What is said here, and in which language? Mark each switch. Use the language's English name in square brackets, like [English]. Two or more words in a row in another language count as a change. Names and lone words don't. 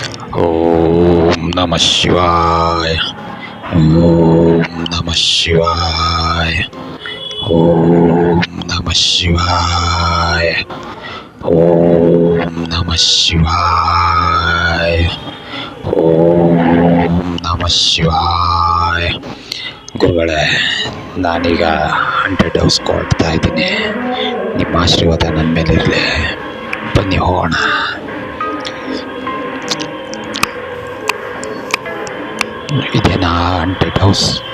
[Sanskrit] ಓಂ ನಮಃ ಶಿವಾಯ. ಓಂ ನಮಃ ಶಿವಾಯ. ಓಂ ನಮಃ ಶಿವಾಯ. ಓಂ ನಮಃ ಶಿವಾಯ. ಓಂ ನಮಃ ಶಿವಾಯ. [Kannada] ಗುರುಗಳೇ, ನಾನೀಗ 100 ಡೋಸ್ ಕೊಡ್ತಾ ಇದ್ದೀನಿ. ನಿಮ್ಮ ಆಶೀರ್ವಾದ ನನ್ನ ಮೇಲಿರಲಿ. ಬನ್ನಿ ಹೋಗೋಣ. ಇದೇನಾ 100 ಡೋಸ್?